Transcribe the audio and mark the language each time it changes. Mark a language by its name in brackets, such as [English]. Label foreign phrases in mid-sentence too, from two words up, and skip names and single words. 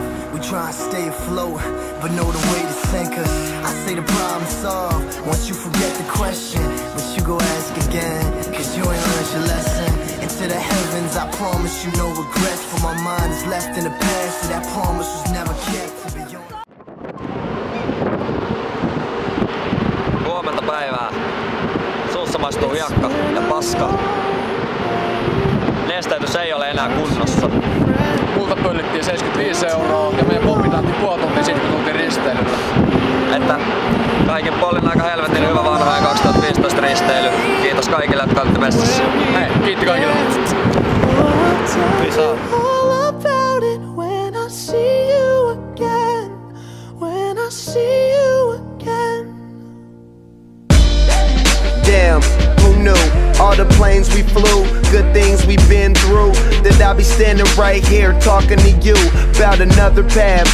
[English] We try and stay afloat, but know the way to sink us. I say the problem solved once you forget the question, but you go ask again, cause you ain't learned your lesson. Into the heavens, I promise you no regrets, for my mind is left in the past, so that promise was never kept. To be honest. [Finnish] Huomenta päivää. Suussa maistuu hiekka ja paska. Nesteytys ei ole enää kunnossa. Multa pöllittiin 75 € ja meidän pommi tahti puoli tuntia siitä, kun tultiin risteilyllä. Että kaikin puolin aika helvetin hyvä vanha 2015 risteily. Kiitos kaikille, jotka olitte messissä. Hei, kiitti kaikille. [English] Peace out. Damn, who knew? All the planes we flew, good things we've been through, that I'll be standing right here talking to you about another path.